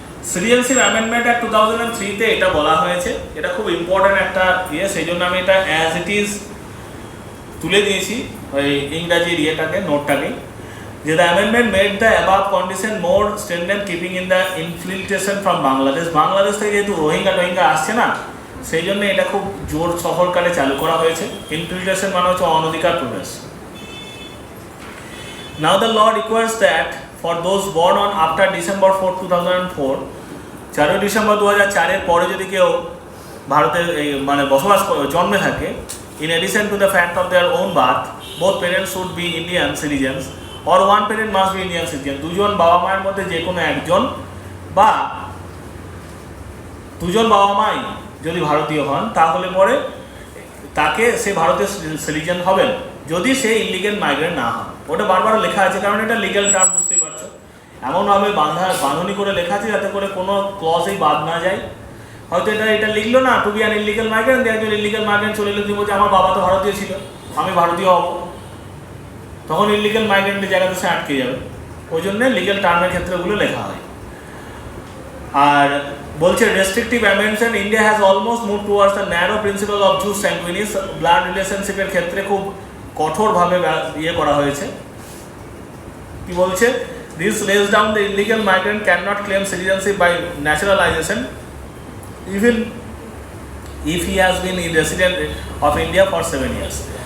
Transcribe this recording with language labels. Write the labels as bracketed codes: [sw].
[bn] Citizenship amendment act 2003-তে এটা বলা হয়েছে, এটা খুব ইম্পর্টেন্ট একটা সেই জন্য আমি এটা অ্যাজ ইট ইজ তুলে দিয়েছি ওই ইংরাজি নোটটাকে, যে [en] the amendment made the above condition more strengthen keeping in the infiltration from [bn] Bangladesh থেকে যেহেতু রোহিঙ্গা আসছে না, সেই জন্য এটা খুব জোর সফরকালে চালু করা হয়েছে। ইনফিল্ট্রেশন মানে হচ্ছে অনধিকার প্রবেশ। [en] Now the law requires that for those born on after December 4, 2004, [bn] 4 December 2004-এর পরে যদি কেউ ভারতে মানে জন্মে থাকে, [en] In addition to the fact of their own birth, both parents should be Indian citizens or one parent must be Indian citizen. [bn] দুজন বাবা মায়ের মধ্যে যে কোনো একজন বা দুজন বাবা মাই যদি ভারতীয় হন তাহলে পরে তাকে সে ভারতীয় সিটিজেন হবেন যদি সে ইলিগেল মাইগ্রেন্ট না হন। ওটা বারবার লেখা আছে কারণ এটা লিগ্যাল টার্ম, বুঝতেই পারছো। এমনভাবে বাঁধনি করে লেখা আছে যাতে করে কোনো ক্লজেই বাদ না যায়। হয়তো এটা লিখলো না [en] to be an illegal migrant, [bn] একজন ইলিগেল মাইগ্রেন্ট চলে এলো, তুমি বলছে আমার বাবা তো ভারতীয় ছিল, আমি ভারতীয় হব, তখন ইলিগেল মাইগ্রেন্টের জায়গাতে সে আটকে যাবে। ওই জন্য লিগ্যাল টার্মের ক্ষেত্রেগুলো লেখা হয়। আর বলছে [en] Restrictive amendment India has almost move towards the narrow principle of jus sanguinis. [bn] Blood রিলেশনশিপের ক্ষেত্রে খুব কঠোরভাবে করা হয়েছে। কি বলছে? [en] This lays down the illegal migrant cannot claim citizenship by naturalization even if he has been a resident of India for 7 years.